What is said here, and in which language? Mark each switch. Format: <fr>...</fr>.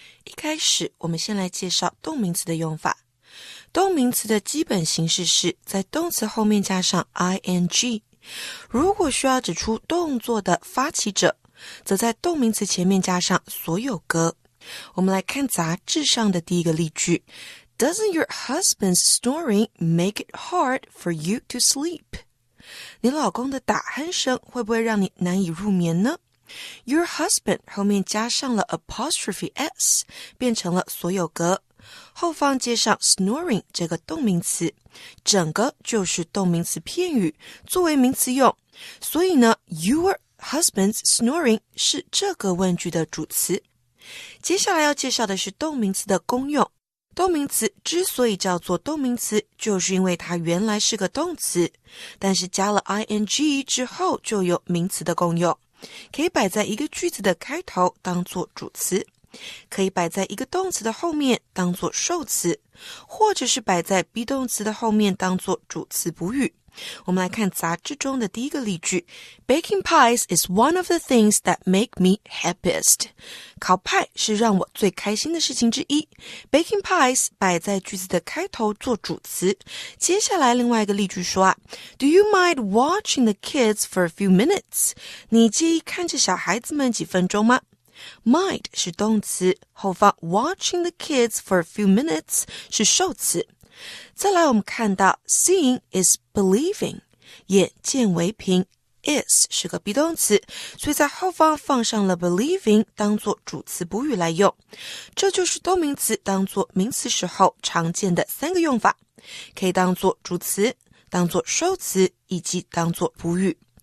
<zh>一开始，我们先来介绍动名词的用法。动名词的基本形式是在动词后面加上 ing。如果需要指出动作的发起者，则在动名词前面加上所有格。我们来看杂志上的第一个例句。</zh> <en>Doesn't your husband's snoring make it hard for you to sleep?</en> <zh>你老公的打鼾声会不会让你难以入眠呢？ Your husband 后面加上了 apostrophe s， 变成了所有格，后方接上 snoring 这个动名词，整个就是动名词片语，作为名词用。所以呢</zh> <en>your husband's snoring</en> <zh>是这个问句的主词。接下来要介绍的是动名词的功用。动名词之所以叫做动名词，就是因为它原来是个动词，但是加了 ing 之后就有名词的功用，可以摆在一个句子的开头当作主词，可以摆在一个动词的后面当作受词，或者是摆在 be 动词的后面当作主词补语。我们来看杂志中的第一个例句</zh> <en>Baking pies is one of the things that make me happiest.</en> <zh>烤派是让我最开心的事情之一。</zh> <en>Baking pies</en> <zh>摆在句子的开头做主词。接下来另外一个例句说</zh> <en>Do you mind watching the kids for a few minutes?</en> <zh>你介意看着小孩子们几分钟吗？</zh> <en>Mind</en> <zh>是动词，后方</zh> <en>watching the kids for a few minutes</en> <zh>是受词。再来我们看到</zh> <en>seeing is believing，</en> <zh>眼见为凭， is 是个 be 动词，所以在后方放上了 believing 当作主词补语来用。这就是动名词当作名词时候常见的三个用法，可以当作主词，当作受词，以及当作补语。</zh>